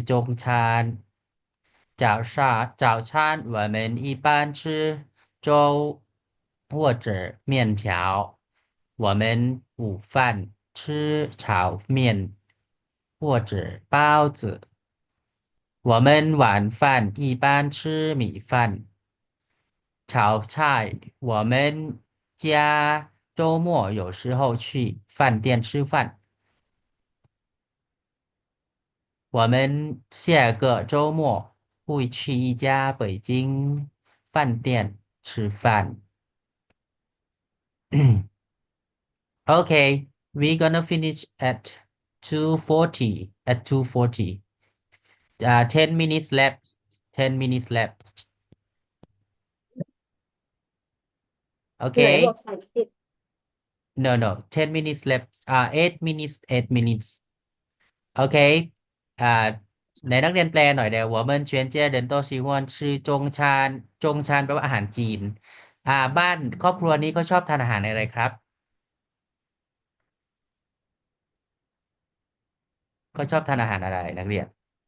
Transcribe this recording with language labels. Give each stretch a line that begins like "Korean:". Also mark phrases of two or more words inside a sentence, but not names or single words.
Chinese: 中餐早餐我们一般吃粥或者面条我们午饭吃炒面或者包子我们晚饭一般吃米饭炒菜我们家周末有时候去饭店吃饭我们下个周末会去一家北京饭店吃饭
English: Okay, we're gonna finish at 2:40. At 2:40. 10 minutes left. 10 minutes left.
Thai: ที่ไหนบอ
English: Okay? ก30 No. 10 minutes left. 8 minutes. 8 minutes.
Thai: Okay? ในนักเรียนแปลหน่อยเดี๋ยว
Chinese: 我们全家人都喜欢吃中餐中餐
Thai: แปลว่าอาหารจีนบ้านครอบครัวนี้เขาชอบทานอาหารอะไรครับเขาชอบทานอาหารอะไรนักเรียน